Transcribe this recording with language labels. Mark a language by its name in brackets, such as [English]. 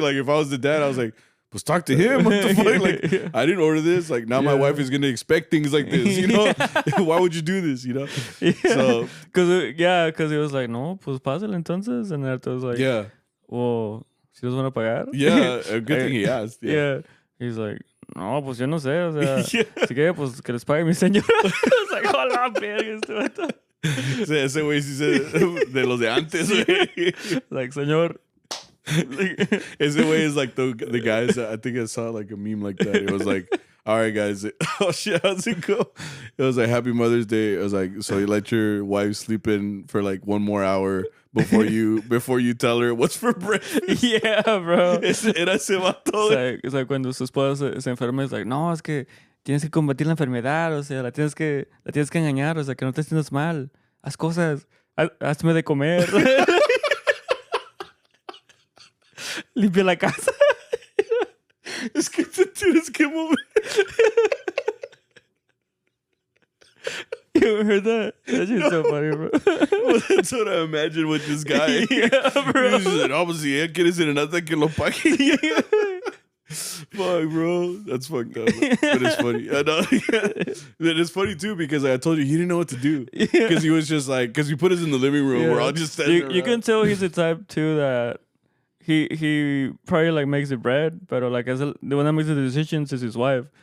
[English] Like, if I was the dad, I was like, let's talk to him. What the fuck? Like, I didn't order this. Like, now my wife is going to expect things like this, Why would you do this, Yeah. So. Because he was like, [Spanish] no, pues pásale entonces. [English] And Arturo was like, yeah. Well, [Spanish] ¿si los van a pagar? [English] Yeah, a good thing he asked. Yeah. He's like, [Spanish] no, pues yo no sé, o sea, si que pues que les pague mi señora. [English] I was like, [Spanish] hola, verga, este vato. Ese güey sí se de los de antes, güey. [English] Like, señor. [Spanish] Ese güey [English] is like the guys that I think I saw like a meme like that. It was like, all right, guys. Oh shit, how's it go? It was like Happy Mother's Day. It was like, so you let your wife sleep in for like one more hour before you tell her what's for breakfast. Yeah, bro. [Spanish] Era ese vato. [English] It's like [Spanish] cuando su esposa se enferma, es like, no, es que tienes que combatir la enfermedad, o sea, la tienes que engañar, o sea, que no te sientas mal. Haz cosas, hazme de comer. Limpia la casa. Es que te tienes que mover. [English] You ever heard that? That shit's so funny, bro. Well, that's what I imagine with this guy. Yeah, bro. He's like, [Spanish] no, pues si ella quiere serenata que lo pague. [English] Fuck, bro. That's fucked up. But it's funny. I know. But it's funny, too, because I told you, he didn't know what to do. Because he was just like, because we put us in the living room. We're all just standing around. You can tell he's the type, too, that he probably, like, makes the bread, but, like, the one that makes the decisions is his wife.